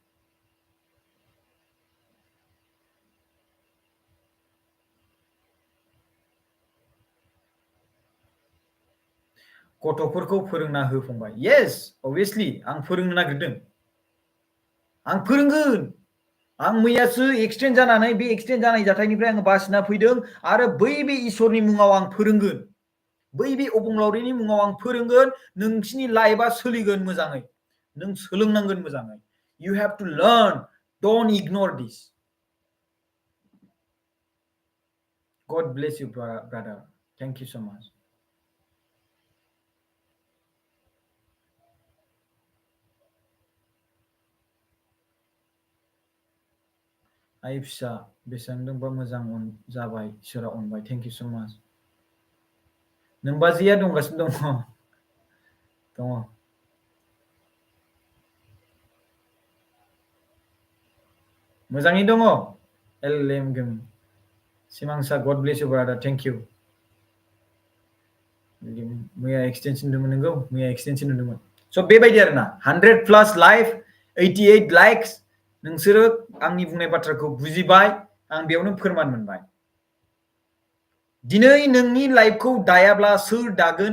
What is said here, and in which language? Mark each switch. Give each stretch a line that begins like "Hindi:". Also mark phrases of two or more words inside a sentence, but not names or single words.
Bodo: गथ'फोरखौ फोरोंना हो फंबाय
English: yes obviously
Bodo: आं फोरोंनो नागिरदों आं फोरोंगोन आं मैयासो एक्सटेन्ड जानानै बे एक्सटेन्ड जानाय जाथायनिफ्राय आङो बासिना फैदों आरो बै बे इसोरनि मुङाव आं फोरोंगोन, बै बे अबंलावरिनि मुङाव आं फोरोंगोन, नोंसिनि लाइफआ सोलिगोन मोजाङै, नों सोलोंनांगोन मोजाङै।
English: You have to learn, don't ignore this. God bless you, brother. Thank you so much.
Bodo: आइ फिसा बेसेबांबा मोजां जाबाय, इसोरा अनबाय।
English: thank you so much.
Bodo: नोमबाजैया दंगासिनो दङ। मोजाङै दङ।
English: एलएम सिमांसा, God bless you brother, thank you.
Bodo: मैया एक्सटेनसन नुदोंमोन, नंगौ मैया एक्सटेनसन नुदोंमोन। स' बेबायदि आरोना 100+ लाइफ 88 लाइक्स। नोंसोरो आंनि बुंनाय बाथ्राखौ बुजिबाय, आं बेयावनो फोरमान मोनबाय। दिनै नोंनि लाइफखौ दायाब्ला सोर दागोन?